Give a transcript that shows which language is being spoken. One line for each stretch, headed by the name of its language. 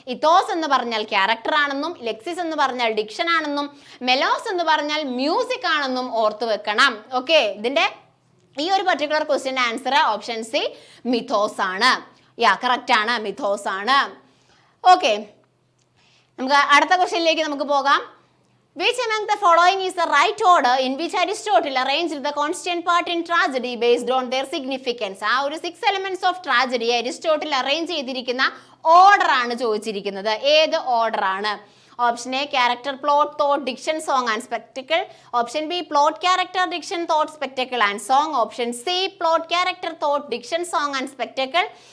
Malayalam: ഇഥോസ് എന്ന് പറഞ്ഞാൽ ക്യാരക്ടർ ആണെന്നും ലെക്സിസ് എന്ന് പറഞ്ഞാൽ ഡിക്ഷൻ ആണെന്നും മെലോസ് എന്ന് പറഞ്ഞാൽ മ്യൂസിക് ആണെന്നും ഓർത്തു വെക്കണം. ഓക്കെ, ഇതിന്റെ ഈ ഒരു particular question answer option C മിഥോസ് ആണ്. യാ, കറക്റ്റ് ആണ്, മിഥോസ് ആണ്. ഓക്കെ, നമുക്ക് അടുത്ത ക്വസ്റ്റ്യനിലേക്ക് നമുക്ക് പോകാം.
English: Which among the following is the right order in which Aristotle arranged the constant part in tragedy based on their significance?
Malayalam: ആ ഒരു
English: 6 elements of tragedy
Malayalam: Aristotle arrange ചെയ്തിരിക്കുന്ന ഓർഡർ ആണ് ചോദിച്ചിരിക്കുന്നത്. ഏത് ഓർഡർ ആണ്?
English: Option A character, plot, thought, diction, song and spectacle. Option B plot, character, diction, thought, spectacle and song. Option C plot, character, thought, diction, song and spectacle.